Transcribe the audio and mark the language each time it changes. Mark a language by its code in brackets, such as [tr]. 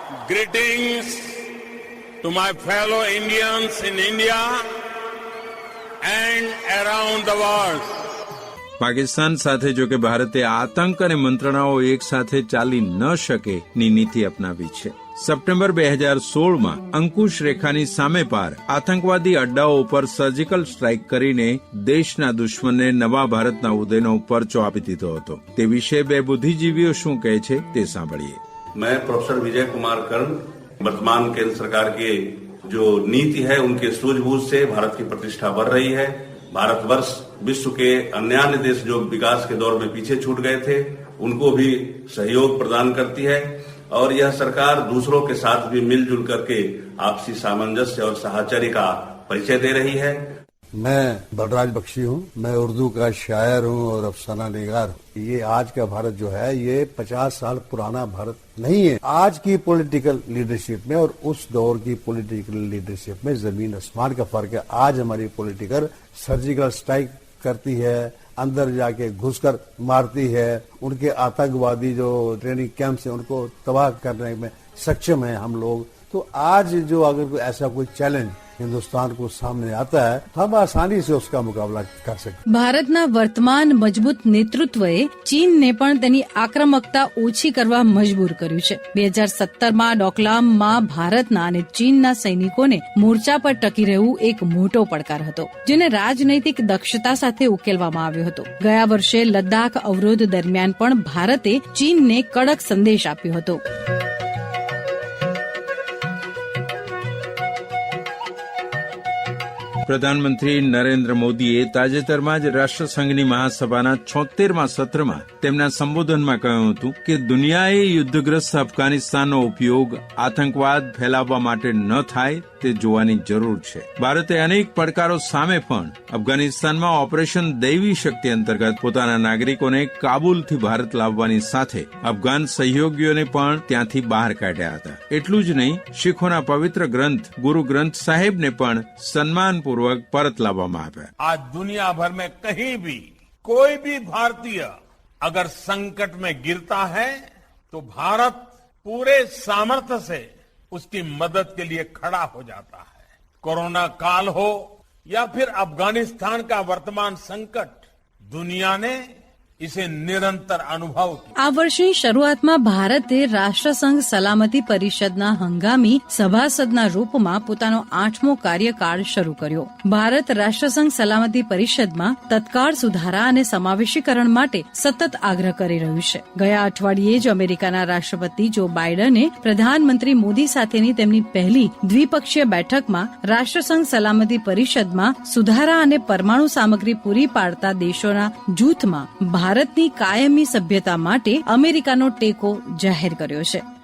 [en] Greetings to my fellow Indians in India and around the world. [gu] Pakistan સાથે જો કે ભારતે આતંક અને મંત્રણાઓ એક સાથે ચાલી ન શકે ની નીતિ અપનાવી છે. સપ્ટેમ્બર 2016માં અંકુશ રેખાની સામે પાર આતંકવાદી અડ્ડાઓ ઉપર સર્જિકલ સ્ટ્રાઇક કરીને દેશના દુશ્મનને નવા ભારતના ઉદયનો પરચો આપી દીધો હતો. તે વિશે બે બુદ્ધિજીવીઓ શું કહે છે તે સાંભળીએ. [hi] मैं प्रोफेसर विजय कुमार कर्ण वर्तमान केंद्र सरकार की जो नीति है उनके सूझबूझ से भारत की प्रतिष्ठा बढ़ रही है. भारतवर्ष विश्व के अन्य देश जो विकास के दौर में पीछे छूट गए थे उनको भी सहयोग प्रदान करती है और यह सरकार दूसरों के साथ भी मिलजुल करके आपसी सामंजस्य और साहचर्य का परिचय दे रही है. मैं बलराज बख्शी हूँ. मैं उर्दू का शायर हूँ और अफसाना निगार हूँ. ये आज का भारत जो है ये 50 साल पुराना भारत नहीं है. आज की पॉलिटिकल लीडरशिप में और उस दौर की पॉलिटिकल लीडरशिप में जमीन आसमान का फर्क है. आज हमारी पॉलिटिकल सर्जिकल स्ट्राइक करती है, अंदर जाके घुसकर मारती है. उनके आतंकवादी जो ट्रेनिंग कैंप से उनको तबाह करने में सक्षम है हम लोग. तो आज जो अगर ऐसा कोई चैलेंज हिंदुस्तान को सामने आता है तो हम आसानी से उसका मुकाबला कर सकते. [gu] ભારતના વર્તમાન મજબૂત નેતૃત્વએ ચીનને પણ તેની આક્રમકતા ઓછી કરવા મજબૂર કર્યું છે. 2017માં ડોકલામમાં ભારતના અને ચીનના સૈનિકોને મોરચા પર ટકી રહેવું એક મોટો પડકાર હતો, જેને રાજનૈતિક દક્ષતા સાથે ઉકેલવામાં આવ્યો હતો. ગયા વર્ષે લદ્દાખ અવરોધ દરમિયાન પણ ભારતે ચીનને કડક સંદેશ આપ્યો હતો. પ્રધાનમંત્રી નરેન્દ્ર મોદીએ તાજેતરમાં જ રાષ્ટ્રસંઘની મહાસભાના 76મા સત્રમાં તેમના સંબોધનમાં કહ્યું હતું કે દુનિયાએ યુદ્ધગ્રસ્ત અફઘાનિસ્તાનનો ઉપયોગ આતંકવાદ ફેલાવવા માટે ન થાય તે જોવાની જરૂર છે. ભારતે અનેક પડકારો સામે પણ અફઘાનિસ્તાનમાં ઓપરેશન દૈવી શક્તિ અંતર્ગત પોતાના નાગરિકોને કાબુલથી ભારત લાવવાની સાથે અફઘાન સહયોગીઓને પણ ત્યાંથી બહાર કાઢ્યા હતા. એટલું જ નહીં, શીખોના પવિત્ર ગ્રંથ ગુરુ ગ્રંથ સાહેબને પણ સન્માનપૂર્વક પરત લાવવામાં આવ્યા. [hi] आज दुनिया भर में कहीं भी कोई भी भारतीय अगर संकट में गिरता है तो भारत पूरे सामर्थ्य से उसकी मदद के लिए खड़ा हो जाता है. कोरोना काल हो या फिर अफगानिस्तान का वर्तमान संकट, दुनिया ने इसे निरंतर अनुभव किया. [gu] આ વર્ષની શરૂઆતમાં ભારતે રાષ્ટ્રસંઘ સલામતી પરિષદના હંગામી સભાસદના રૂપમાં પોતાનો 8મો કાર્યકાળ શરૂ કર્યો. ભારત રાષ્ટ્રસંઘ સલામતી પરિષદમાં તત્કાળ સુધારા અને સમાવેશીકરણ માટે સતત આગ્રહ કરી રહ્યું છે. ગયા અઠવાડિયે જ અમેરિકાના રાષ્ટ્રપતિ જો બાઇડને પ્રધાનમંત્રી મોદી સાથેની તેમની પહેલી દ્વિપક્ષીય બેઠકમાં રાષ્ટ્રસંઘ સલામતી પરિષદમાં સુધારા અને પરમાણુ સામગ્રી પૂરી પાડતા દેશોના જૂથમાં ભારતની કાયમી સભ્યતા માટે અમેરિકાનો ટેકો જાહેર કર્યો છે.